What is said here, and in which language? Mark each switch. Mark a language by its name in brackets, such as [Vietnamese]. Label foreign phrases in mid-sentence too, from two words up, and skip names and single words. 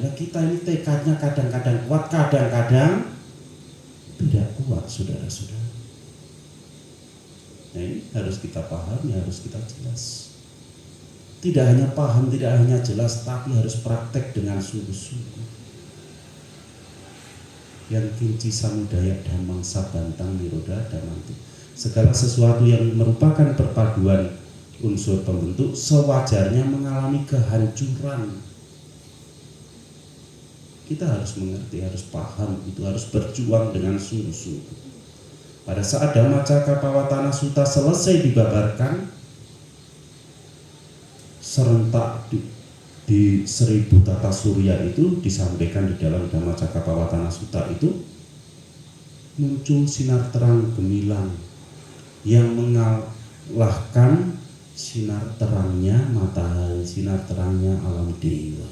[Indonesian] Lah kita ini tekadnya kadang-kadang kuat, kadang-kadang tidak kuat, saudara-saudara. Nah ini harus kita pahami, harus kita jelas. Tidak hanya paham, tidak hanya jelas, tapi harus praktek dengan sungguh-sungguh. [Pali] Yang kinci samudaya dhammang sabantang niroda damanti. [Indonesian] Segala sesuatu yang merupakan perpaduan unsur pembentuk sewajarnya mengalami kehancuran. Kita harus mengerti, harus paham, itu harus berjuang dengan sungguh-sungguh. Pada saat Dhammacakkappawatana Sutta selesai dibabarkan serentak di 1000 tata surya itu disampaikan di dalam Dhammacakkappawatana Sutta itu, muncul sinar terang gemilang yang mengalahkan sinar terangnya matahari, sinar terangnya alam dewa.